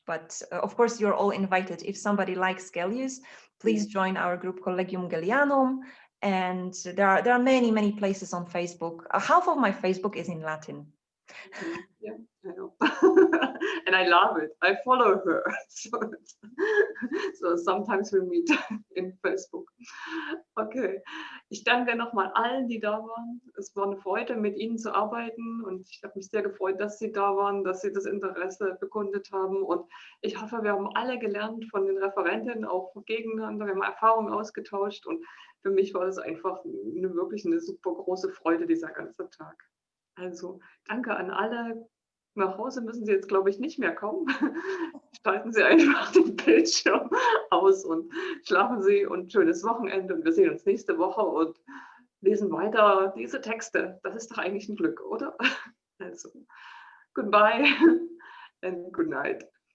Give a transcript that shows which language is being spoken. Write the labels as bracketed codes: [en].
[en] But of course, you're all invited. If somebody likes Gellius, please join our group Collegium Gellianum. And there are many places on Facebook. Half of my Facebook is in Latin. Yeah, I know. And I love it. I follow her. So sometimes we meet in Facebook. Okay. [de] Ich danke nochmal allen, die da waren. Es war eine Freude, mit Ihnen zu arbeiten. Und ich habe mich sehr gefreut, dass Sie da waren, dass Sie das Interesse bekundet haben. Und ich hoffe, wir haben alle gelernt von den Referentinnen, auch gegeneinander. Wir haben Erfahrungen ausgetauscht. Und für mich war das einfach wirklich eine super große Freude, dieser ganze Tag. Also danke an alle. Nach Hause müssen Sie jetzt, glaube ich, nicht mehr kommen. Schalten Sie einfach den Bildschirm aus und schlafen Sie und schönes Wochenende. Und wir sehen uns nächste Woche und lesen weiter diese Texte. Das ist doch eigentlich ein Glück, oder? [en] Also, goodbye and good night.